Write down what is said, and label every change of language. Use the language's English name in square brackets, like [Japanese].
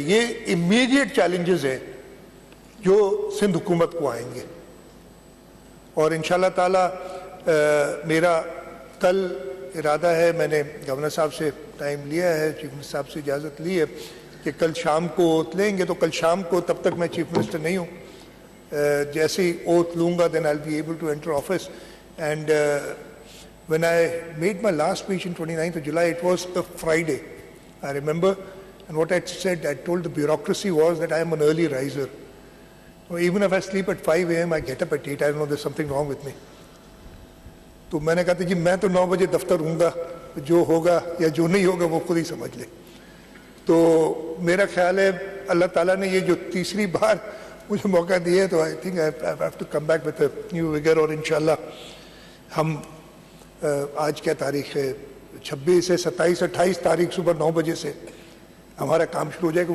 [Urdu] یہ immediate challenges ہیں جو سندھ حکومت کو آئیں گے, اور انشاءاللہ تعالیٰ میرا کل ارادہ ہے, میں نے گورنر صاحب سے ٹائم لیا ہے, چیف منسٹر صاحب سے اجازت لی ہے کہ کل شام کو اوتھ لیں گے. تو کل شام کو, تب تک میں چیف منسٹر نہیں ہوں, جیسے ہی اوتھ لوں گا [English] then I'll be able to enter office. And when I made my last speech in 29th of July, it was a Friday, I remember, and what I said, I told the bureaucracy was that I am an early riser. Even if I sleep at 5 a.m., I get up at 8. I don't know, there's something wrong with me. [Urdu] تو میں نے کہا تھا جی میں تو 9 بجے دفتر ہوں گا, جو ہوگا یا جو نہیں ہوگا وہ خود ہی سمجھ لے. تو میرا خیال ہے اللہ تعالیٰ نے یہ جو تیسری بار مجھے موقع دیا ہے, تو [English] I think I have to come back with a new vigor. [Urdu] اور انشاءاللہ ہم آج کیا تاریخ ہے, 26 ہے, 27 28 تاریخ صبح 9 بجے سے ہمارا کام شروع ہو جائے گا.